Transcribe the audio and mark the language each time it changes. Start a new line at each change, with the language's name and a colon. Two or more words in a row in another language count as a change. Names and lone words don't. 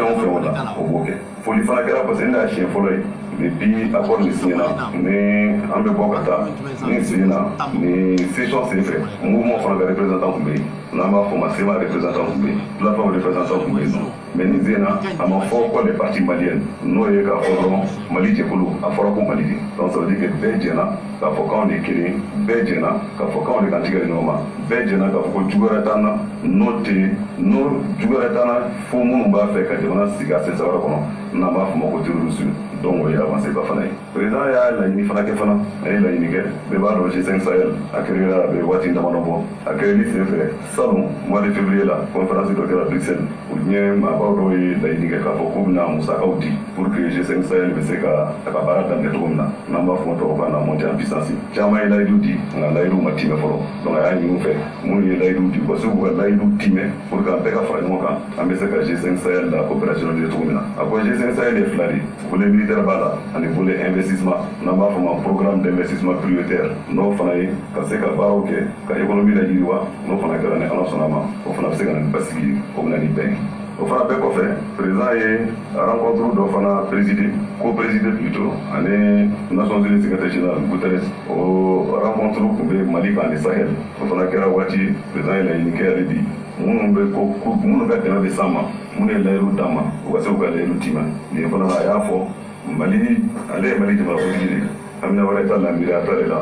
Bambara: o fɛn o la o b'o kɛ foli fana kɛra parce que ne y'a siɲɛ fɔlɔ ye depuis accord nin signé na ni an bɛ bɔ ka taa ni signé na ni session senfɛ mouvement fana ka représentant tun bɛ yen n'an b'a fɔ ma SEMA représentant tun bɛ yen plateforme représentant tun bɛ yen mais nin sen na a ma fɔ ko
French: les partis maliennes
Bambara: n'o ye k'a fɔ dɔrɔn Mali jɛkulu a fɔra ko Mali de donc
French: ça veut dire que
Bambara: bɛɛ jɛna k'a fɔ k'anw de ye kelen bɛɛ jɛna k'a fɔ k'anw de kan tigɛ ɲɔgɔn ma bɛɛ jɛna k'a fɔ ko jugu wɛrɛ t'an na n'o jugu wɛrɛ t'an na fo minnu b'a fɛ ka jamana sigi a sensɛ wɛrɛ kɔnɔ n'an b'a fɔ ma ko terrorisme donc o ye avancé ba fana ye président y'a laɲini fana kɛ fana a ye laɲini kɛ bɛɛ b'a dɔn G5 Sahel a kɛra a bɛ waati damadɔ bɔ a kɛrɛli senfɛ salon
French: mois de février la conférence
Bambara: dɔ kɛra Bruxelles u diɲɛ maabaw dɔw ye laɲini kɛ k'a fɔ k'u bɛna musakaw di
French: pour que
Bambara: G5 Sahel bɛ se ka a ka baara daminɛ cogo min na n'an b'a fɔ tubabukan na
French: monter en puissance
Bambara: caman ye layidu di nka layiduw ma timɛ fɔlɔ donc a y'a ɲini u fɛ minnu ye layidu di u ka se k'u ka layidu timɛ
French: pour que
Bambara: an bɛɛ ka fara ɲɔgɔn kan an bɛ se ka G5 Sahel la opérationnaliser cogo min na a ko G5 Sahel ye fila de
French: volet militaire
Bambara: b'a la ani
French: volet investissement
Bambara: n'an b'a fɔ ma
French: programme d'investissement prioritaire
Bambara: n'o fana ye ka se ka baaraw kɛ ka économie la yiriwa n'o fana kɛra ni Ala sɔnna ma o fana bɛ se ka na ni basigi o bɛ na ni bɛn o fana bɛɛ kɔfɛ président ye rencontre dɔ fana
French: co-présidé plutôt
Bambara: ani Nations Unies
French: secrétaire général
Bambara: Guterres o rencontre tun bɛ Mali kan ani Sahel o fana kɛra waati président ye laɲini kɛ ale bi minnu bɛ dɛmɛ bɛ s'an ma minnu ye layidu d'an ma u ka se k'u ka layidu timɛ nin fana a y'a fɔ Mali ale ye Mali jamanakuntigi de Amina wɛrɛ t'a la miiri a ta de la